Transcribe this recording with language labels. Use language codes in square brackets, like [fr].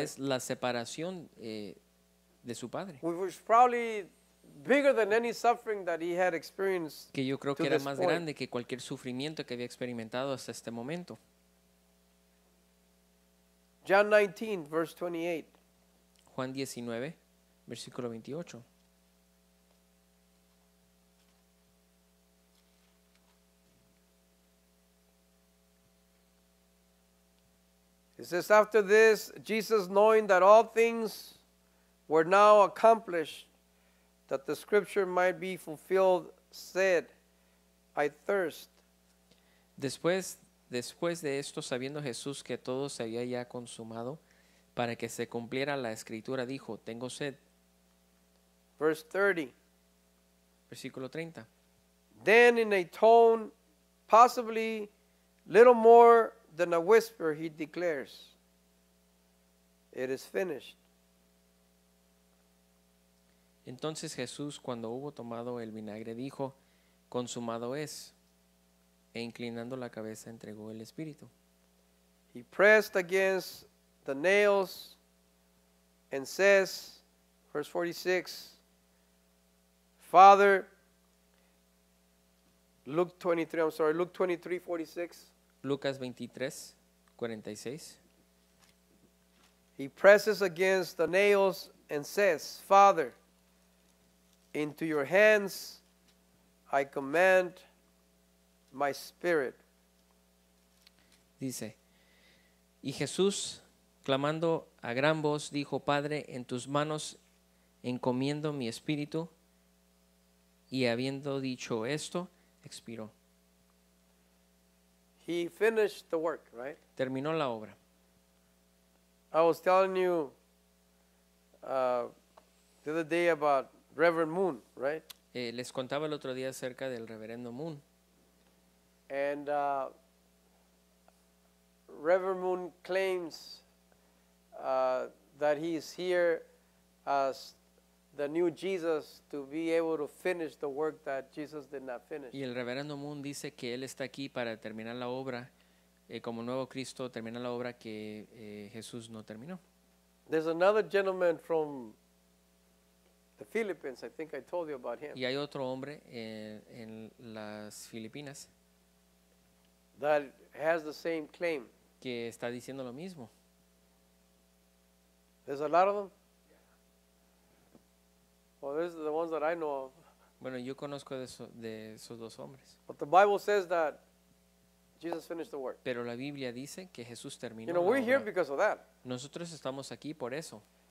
[es] vez la separación de su Padre, [en] which was probably bigger than any suffering that he had experienced. [es] que yo creo [en] to [es] que era [en] this [es] más [en] point. [es] grande que cualquier sufrimiento que había experimentado hasta este momento. [en] John 19, verse 28. [es] Juan 19, versículo 28. [en] It says, after this, Jesus, knowing that all things were now accomplished, that the scripture might be fulfilled, said, I thirst. [es] Después de esto, sabiendo Jesús que todo se había ya consumado, para que se cumpliera la escritura, dijo, tengo sed. [en] Verse 30. [es] Versículo 30. [en] Then in a tone possibly little more than a whisper, he declares, it is finished. [es] Entonces Jesús, cuando hubo tomado el vinagre, dijo, consumado es, e inclinando la cabeza entregó el espíritu. [en] He pressed against the nails and says, verse 46, Father, Luke 23, 46. [es] Lucas 23, 46. [en] He presses against the nails and says, Father, into your hands I commend my spirit. [es] Dice, y Jesús, clamando a gran voz, dijo, Padre, en tus manos encomiendo mi espíritu. Y habiendo dicho esto, expiró. [en] He finished the work, right? [es] Terminó la obra. [en] I was telling you the other day about Reverend Moon, right? [es] Les contaba el otro día acerca del reverendo Moon. [en] And Reverend Moon claims that he is here as the new Jesus to be able to finish the work that Jesus did not finish. [es] Y el reverendo Moon dice que él está aquí para terminar la obra, como nuevo Cristo, terminar la obra que Jesús no terminó. [en] There's another gentleman from the Philippines. I think I told you about him. [es] Y hay otro hombre en las Filipinas [en] That has the same claim. [es] que está diciendo lo mismo. [en] There's a lot of them. Well, these are the ones that I know of. [es] Bueno, yo conozco de esos dos hombres. [en] But the Bible says that Jesus finished the work. [es] Pero la Biblia dice que Jesús terminó [en] You know, [es] la [en] we're here [es] obra. [en] because of that. [es] Nosotros estamos aquí por eso.